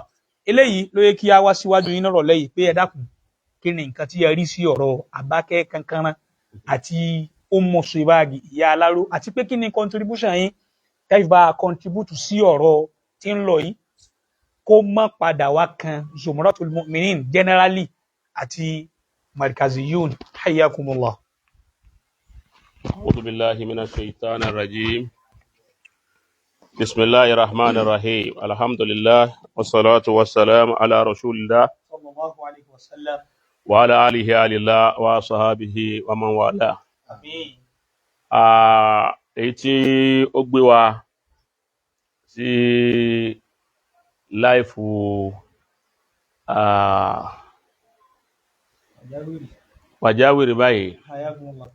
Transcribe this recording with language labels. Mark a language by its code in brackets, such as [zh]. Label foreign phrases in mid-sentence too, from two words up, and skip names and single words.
[yo] Eléyìí ló yẹ kí a wá síwájú yín nírọ̀lẹ́ yìí pé ẹ dákun, kí ni nǹkan tí ẹ rí sí ọ̀rọ̀ Àbákẹ́ Kankanran àti Ummu Sibagi ìyá aláró, àti pé kí ni contribution yín tẹ́fì bá contribute sí ọ̀rọ̀ tí ń lọ yìí kó má padà wá kan Zumratul Mu'minin generally àti Markaziyun. Hayyakumullah. [ar] أعوذ بالله من الشيطان الرجيم. بسم الله الرحمن الرحيم. الحمد لله والصلاة والسلام على رسول الله صلى الله عليه وسلم. وعلى آله وصحبه ومن والاه. [yo] Àmín. Èyí tí ó gbé wa sí láìfù pàjáwìrì báyìí, [ar] Hayyakumullah.